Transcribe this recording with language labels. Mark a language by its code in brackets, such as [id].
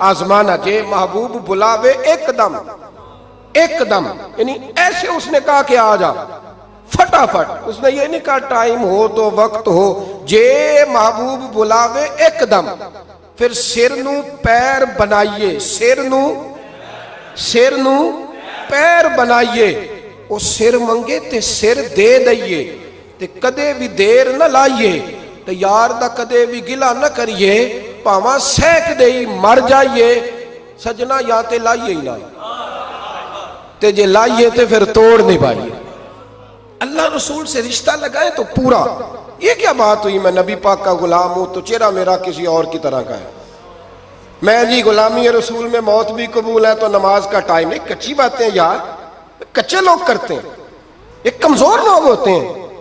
[ur] آزمانا کہ محبوب بلاوے ایک دم, ایک دم, یعنی ایسے اس نے کہا کہ آ جا فٹافٹ. اس نے یہ نہیں کہا ٹائم ہو تو وقت ہو, [pa] جے محبوب بلاوے ایک دم. پھر سر نو پیر بنائیے, سر نو پیر بنائیے. وہ سر منگے تے سر دے دئیے, تے کدے بھی دیر نہ لائیے, تے یار دا کدے بھی گلا نہ کریے, پاواں سینک دئی مر جائیے. سجنا یا تے لائیے ہی نہ, تے جے لائیے تے پھر توڑ نہیں پائیے. [ur] اللہ رسول سے رشتہ لگائے تو پورا. یہ کیا بات ہوئی میں نبی پاک کا غلام ہوں تو چہرہ میرا کسی اور کی طرح کا ہے. میں جی غلامی رسول میں موت بھی قبول ہے تو نماز کا ٹائم نہیں. کچی باتیں یار, کچے لوگ کرتے ہیں, یہ کمزور لوگ ہوتے ہیں.